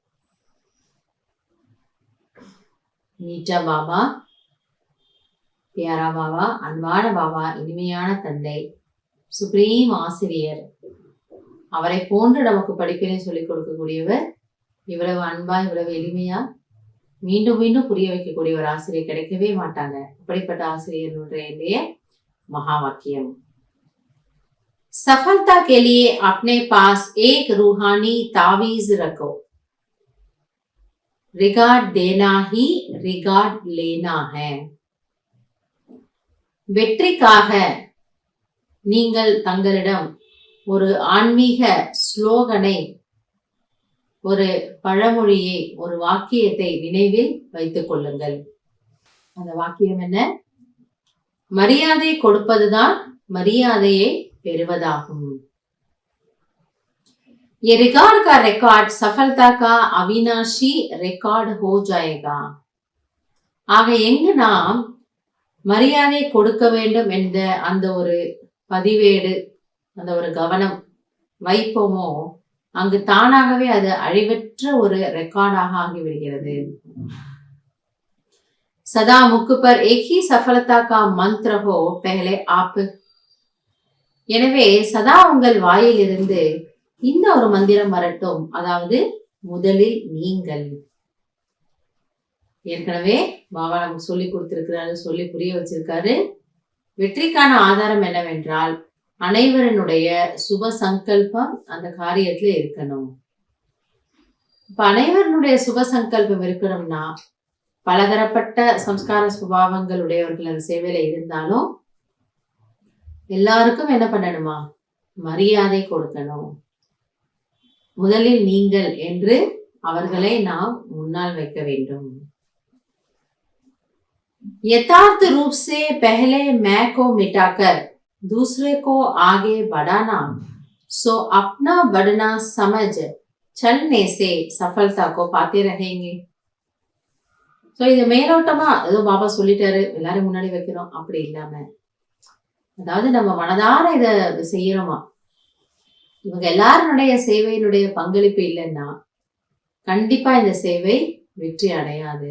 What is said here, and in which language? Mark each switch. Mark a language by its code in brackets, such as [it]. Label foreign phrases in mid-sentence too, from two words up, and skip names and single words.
[hi] मीठा बाबा, प्यारा बाबा, [ta] அன்பான பாபா, இனிமையான தந்தை, சுப்ரீம் ஆசிரியர், அவரை போன்று நமக்கு படிப்பினை சொல்லிக் கொடுக்கக்கூடியவர், இவ்வளவு அன்பா இவ்வளவு எளிமையா மீண்டும் மீண்டும் புரிய வைக்கக்கூடிய ஒரு ஆசிரியர் கிடைக்கவே மாட்டாங்க. அப்படிப்பட்ட ஆசிரியர் மகா வாக்கியம். [hi] सफलता के लिए अपने पास एक रूहानी तावीज रखो. रिगार्ड देना ही रिगार्ड लेना है. [ta] வெற்றிக்காக நீங்கள் தங்களிடம் ஒரு ஆன்மீக ஸ்லோகனை, ஒரு பழமொழியை, ஒரு வாக்கியத்தை நினைவில் வைத்துக் கொள்ளுங்கள். அந்த வாக்கியம் என்ன? மரியாதை கொடுப்பதுதான் மரியாதையை பெறுவதாகும். [hi] ये रिकॉर्ड का रिकॉर्ड सफलता का अविनाशी रिकॉर्ड हो जाएगा. [ta] ஆக எங்கு நாம் மரியாதை கொடுக்க வேண்டும் என்ற அந்த ஒரு பதிவேடு, அந்த ஒரு கவனம் வைப்போமோ, அங்கு தானாகவே அது அழிவற்ற ஒரு ரெக்கார்டாக ஆகிவிடுகிறது. [hi] सदा मुख पर एक ही सफलता का मंत्र हो पहले आप. [ta] எனவே சதா உங்கள் வாயிலிருந்து இந்த ஒரு மந்திரம் வரட்டும், அதாவது முதலில் நீங்கள். ஏற்கனவே பாபா நமக்கு சொல்லி கொடுத்திருக்கிறாரு, சொல்லி புரிய வச்சிருக்காரு. வெற்றிக்கான ஆதாரம் என்னவென்றால் அனைவருடைய சுப சங்கல்பம் அந்த காரியத்துல இருக்கணும். இப்ப அனைவருடைய சுப சங்கல்பம் இருக்கணும்னா பலதரப்பட்ட சம்ஸ்கார சுபாவங்கள் உடையவர்கள் அந்த சேவையில இருந்தாலும் எல்லாருக்கும் என்ன பண்ணணுமா? மரியாதை கொடுக்கணும். முதலில் நீங்கள் என்று அவர்களை நாம் முன்னால் வைக்க வேண்டும். [hi] यथार्थ रूप से पहले मैं को मिटाकर दूसरे को आगे बढ़ाना, सो अपना बढ़ना समझ चलने से सफलता को पाते रहेंगे. [ta] சோ இது மேலோட்டமா ஏதோ பாபா சொல்லிட்டாரு எல்லாரும் முன்னாடி வைக்கிறோம் அப்படி இல்லாம, அதாவது நம்ம மனதார இத செய்யறோமா, இவங்க எல்லாருடைய சேவையினுடைய பங்களிப்பு இல்லைன்னா கண்டிப்பா இந்த சேவை வெற்றி அடையாது.